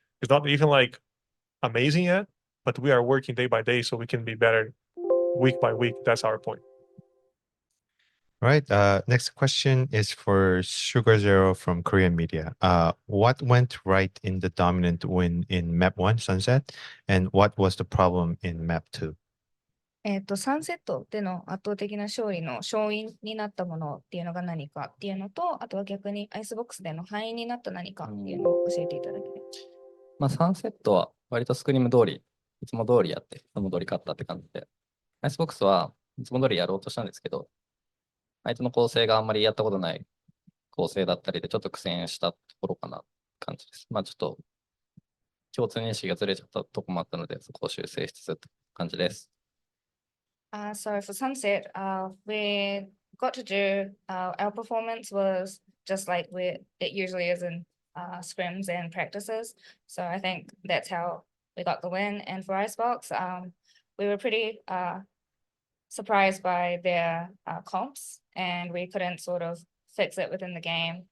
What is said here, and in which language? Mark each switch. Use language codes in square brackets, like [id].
[en] It's not even like amazing yet, but we are working day by day so we can be better week by week. That's our point. All right, next question is for Sugarzero from Korean media. What went right in the dominant win in Map 1, Sunset, and what was the problem in Map 2? [ja] サンセットでの圧倒的な勝利の勝因になったものっていうのが何かっていうのと、あとは逆にアイスボックスでの敗因になった何かっていうのを教えていただければ。サンセットは割とスクリーム通り、いつも通りやって、いつも通り勝ったって感じで、アイスボックスはいつも通りやろうとしたんですけど、相手の構成があんまりやったことない構成だったりで、ちょっと苦戦したところかな感じです。ちょっと共通認識がずれちゃったところもあったので、そこを修正しつつって感じです。 [en] So for Sunset, we got to do our performance was just like it usually is in scrims and practices. So I think that's how we got the win. And for Icebox, we were pretty surprised by their comps, and we couldn't sort of fix it within the game.